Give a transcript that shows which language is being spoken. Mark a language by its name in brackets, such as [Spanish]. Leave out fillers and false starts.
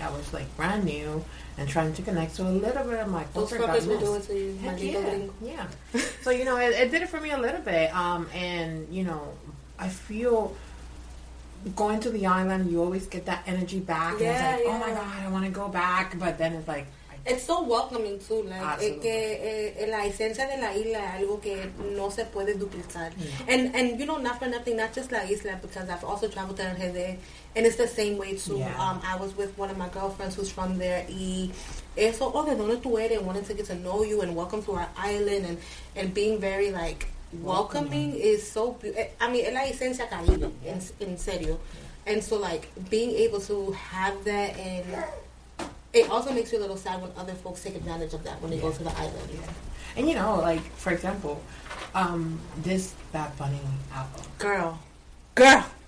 [English] I was like brand new and trying to connect, so a little bit of my culture got missed. Will do it to you. Yeah. So it did it for me a little bit. And I feel going to the island, you always get that energy back. And it's like, oh my God, I want to go back. But then it's like, it's so welcoming too. [Spanish] Like, es que la esencia de la isla es algo que no se puede duplicar. [English] And not for nothing, not just la isla, because I've also traveled to Echate, and it's the same way too. I was with one of my girlfriends who's from there, [Spanish] y eso, de dónde tú eres, [English] wanting to get to know you and welcome to our island, and being very like welcoming is so beautiful. I mean, [Spanish] es la esencia caribe, en serio. [English] And so like being able to have that, and it also makes you a little sad when other folks take advantage of that when they go to the island. And like for example, this Bad Bunny album. Girl.